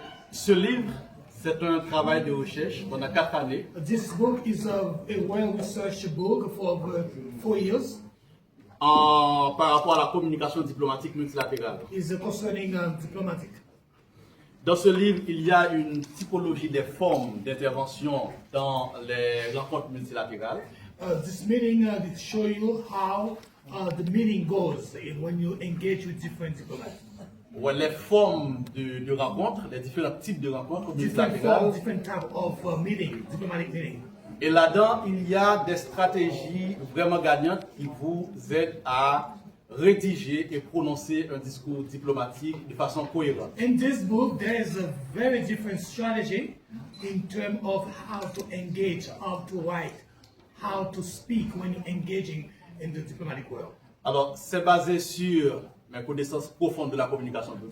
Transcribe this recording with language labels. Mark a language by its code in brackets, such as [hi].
[fr] Ce livre, c'est un travail de recherche pendant 4 années. [en] This book is a well-researched book for over 4 years. [fr] Par rapport à la communication diplomatique multilatérale. [en] Is concerning diplomatic. [fr] Dans ce livre, il y a une typologie des formes d'intervention dans les rencontres multilatérales. [en] This meeting will show you how the meeting goes when you engage with different diplomats. [fr] Les formes de rencontres, les différents types de rencontres multilatérales. [en] Different type of meeting, diplomatic meeting. [fr] Et là-dedans, il y a des stratégies vraiment gagnantes qui vous aident à rédiger et prononcer un discours diplomatique de façon cohérente. [en] In this book, there is a very different strategy in terms of how to engage, how to write, how to speak when you're engaging in the diplomatic world. [fr] Alors, c'est basé sur mes connaissances profondes de la communication publique.